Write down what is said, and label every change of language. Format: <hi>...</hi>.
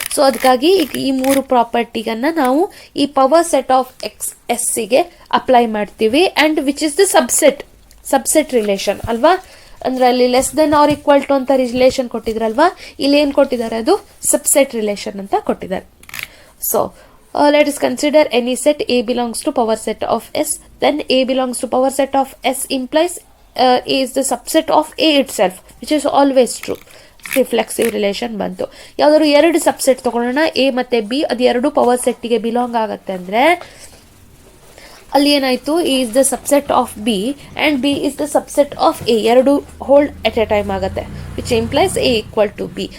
<kn>So ಅದಕ್ಕಾಗಿ ಈಗ ಈ ಮೂರು ಪ್ರಾಪರ್ಟಿಗನ್ನು ನಾವು ಈ ಪವರ್ ಸೆಟ್ ಆಫ್ ಎಸ್ಸಿಗೆ ಅಪ್ಲೈ ಮಾಡ್ತೀವಿ.</kn> <en>and which is the subset relation</en> <kn>ಅಲ್ವಾ? ಅಂದರೆ ಅಲ್ಲಿ less than R equal to ಅಂತ ರಿಲೇಷನ್ ಕೊಟ್ಟಿದ್ರಲ್ವಾ, ಇಲ್ಲಿ ಏನು ಕೊಟ್ಟಿದ್ದಾರೆ? ಅದು ಸಬ್ಸೆಟ್ ರಿಲೇಷನ್ ಅಂತ ಕೊಟ್ಟಿದ್ದಾರೆ.</kn> <en>So let us consider any set A belongs to power set of S. Then A belongs to power set of S implies A is the subset of A itself, which is always true.</en> <kn>Reflexive relation ಬಂತು. ಯಾವ್ದಾದ್ರು ಎರಡು subset ತಗೊಳ್ಳೋಣ, A ಮತ್ತು B, ಅದು ಎರಡು power ಸೆಟ್ಟಿಗೆ belong ಆಗುತ್ತೆ ಅಂದರೆ ಅಲ್ಲಿ ಏನಾಯಿತು?</kn> <en>A is the subset of B and B is the subset of A.</en> <kn>ಎರಡು ಹೋಲ್ಡ್ ಎಟ್ ಎ ಟೈಮ್ ಆಗುತ್ತೆ,</kn> <en>Which implies A equal to B.</en>